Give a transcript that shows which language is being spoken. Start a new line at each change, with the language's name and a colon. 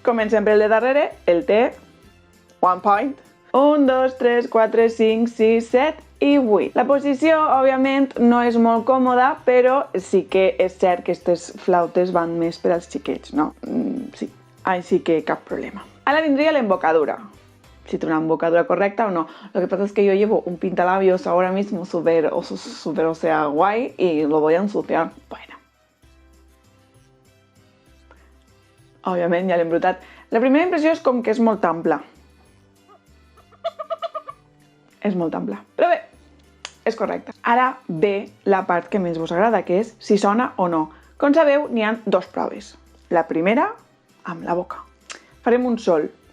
Catalan: Comencem per el de darrere, el té 1 point. 1, 2, 3, 4, 5, 6, 7 i 8. La posició, òbviament, no és molt còmoda, però sí que és cert que aquestes flautes van més per als xiquets, no? Sí, així que cap problema. Ara vindria l'embocadura. Si té una embocadura correcta o no.
Spanish: Lo que pasa es que yo llevo un pintalabios ahora mismo súper, o sea, guay y lo voy a ensuciar. Bueno.
Catalan: Òbviament, ja l'he embrutat. La primera impressió és com que és molt ampla. És molt ampla. Però bé, és correcte. Ara ve la part que més vos agrada, que és si sona o no. Com sabeu, n'hi ha 2 proves. La primera, amb la boca. Farem un sol.